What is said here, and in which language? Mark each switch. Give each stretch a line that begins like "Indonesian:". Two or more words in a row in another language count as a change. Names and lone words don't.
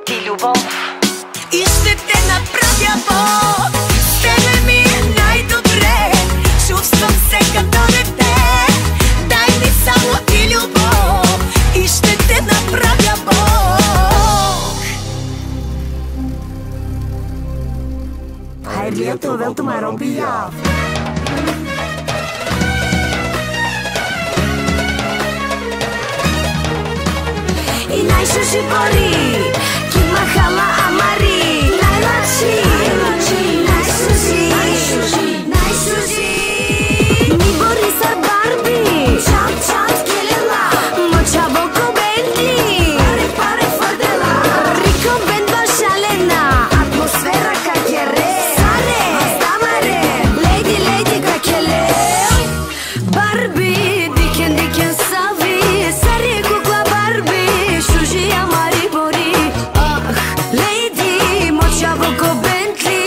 Bulgarian: любов. И ще те направя Бог. С тебе ми е най-добре. Чувствам се като дете. Дай ми само ти любов. И ще те направя Бог. Hai lieto vėl tu man robijav.
Romany: И най-шуши бори, ки махала амари. Най-лачи, най-шуши, най-шуши. Ми бори са Барби, чам-чам скелела. Мочаво ко Бентли, паре фърдела. Рико бендва шалена, атмосфера как е ре. Саре, стамаре, леди как е ле. Барби, дикен сави, саре кукла Барби. Шужи амари бори, ах, леди, мочаво ко Бентли.